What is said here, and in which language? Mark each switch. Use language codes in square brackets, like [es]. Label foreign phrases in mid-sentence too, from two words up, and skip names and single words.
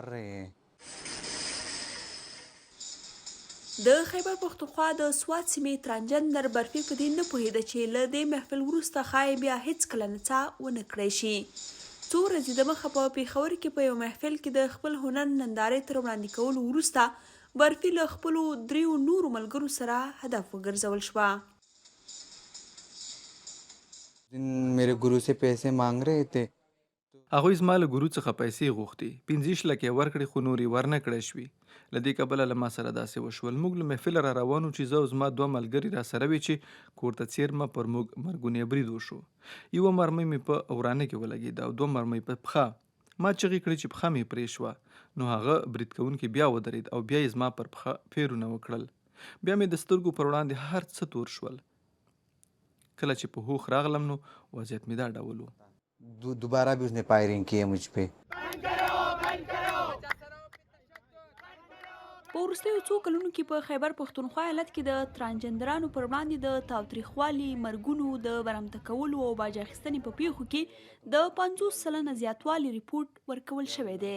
[ps] د خیبر پښتونخوا د سوات سیمې ترانسجندر برفي په دې نه پوهېده چې له دې محفل وروسته ښایي بیا هېڅکله نڅا ونه کړی شي. څو ورځې دمخه په پېښور کې په یو محفل کې د خپل هنر نندارې تر وړاندې کولو وروسته برفي له خپلو 3 نورو ملګرو سره هدف وګرځول شوه. [ur] میرے ګورو سے پیسې مانګ رہے تھے. [ps] هغوی زما له ګورو څخه پیسې غوښتې. 15 لکه یې ورکړې خو نورې ورنه کړی شوې. له دې کبله له ما سره داسې وشول. موږ له محفله را روان وو چې زه او زما 2 ملګري را سره وي چې کور ته څیرمه پر موږ مرګونی برید وشو. یوه مرمۍ مې په ورانه کې ولګېده او 2 مرمۍ په پښه. ما چغې کړې چې پښه مې پرې شوه. نو هغه برید کوونکی بیا ودرېد او بیا یې زما پر پښه پیرونه وکړل. بیا مې د سترګو پر وړاندې هر څه تور شول. کله چې په هوښ راغلم نو وضعیت مې دا ډول و. [ur] دوباره بھی اس نے فائرنگ کی ہے مجھ پہ. [ps] په وروستیو څو کلونو کې په خیبر پښتونخوا ایالت کې د ترانسجندرانو پر وړاندې د تاوتریخوالي، مرګونو، د برمته کولو او باج اخیستنې په پیښو کې د 50% زیاتوالی ریپورټ ورکول شوی دی.